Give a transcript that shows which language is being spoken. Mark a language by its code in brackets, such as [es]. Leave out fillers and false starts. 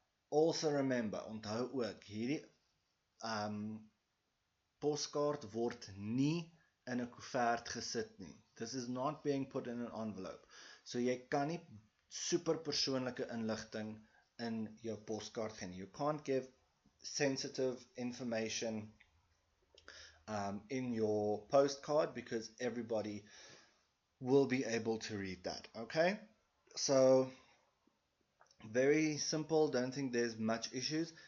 [en] Also remember, [af] onthou ook, hierdie poskaart word nie in 'n koevert gesit nie. [en] This is not being put in an envelope. [af] So jy kan nie super persoonlike inligting in jou poskaart gee nie. [en] You can't give sensitive information in your postcard because everybody will be able to read that. Okay? So very simple, don't think there's much issues.